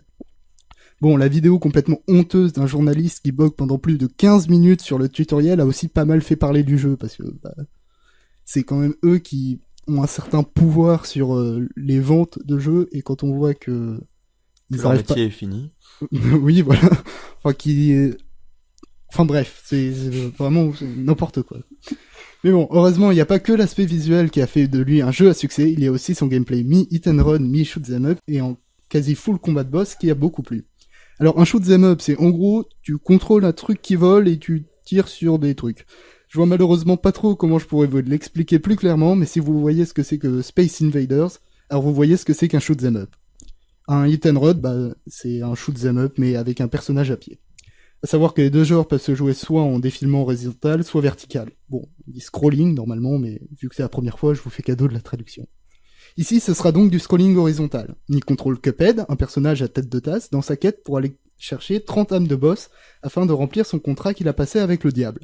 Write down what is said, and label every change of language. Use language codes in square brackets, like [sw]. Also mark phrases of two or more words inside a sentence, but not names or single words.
[fr] Bon, la vidéo complètement honteuse d'un journaliste qui bug pendant plus de 15 minutes sur le tutoriel a aussi pas mal fait parler du jeu, parce que bah, c'est quand même eux qui ont un certain pouvoir sur les ventes de jeux, et quand on voit que Leur arrivent pas... métier est fini. oui, voilà. Enfin bref, c'est vraiment n'importe quoi. Mais bon, heureusement, il n'y a pas que l'aspect visuel qui a fait de lui un jeu à succès, il y a aussi son gameplay mi- [en] hit and run, [fr] mi- [en] shoot 'em up, [fr] et en quasi full combat de boss qui a beaucoup plu. Alors un [en] shoot 'em up, [fr] c'est en gros, tu contrôles un truc qui vole et tu tires sur des trucs. Je vois malheureusement pas trop comment je pourrais vous l'expliquer plus clairement, mais si vous voyez ce que c'est que Space Invaders, alors vous voyez ce que c'est qu'un [en] shoot 'em up. [fr] Un [en] hit and run, [fr] bah, c'est un [en] shoot 'em up, [fr] mais avec un personnage à pied. À savoir que les deux genres peuvent se jouer soit en défilement horizontal, soit vertical. Bon, on dit scrolling normalement, mais vu que c'est la première fois, je vous fais cadeau de la traduction. Ici, ce sera donc du scrolling horizontal. Nick contrôle Cuphead, un personnage à tête de tasse, dans sa quête pour aller chercher 30 âmes de boss afin de remplir son contrat qu'il a passé avec le diable.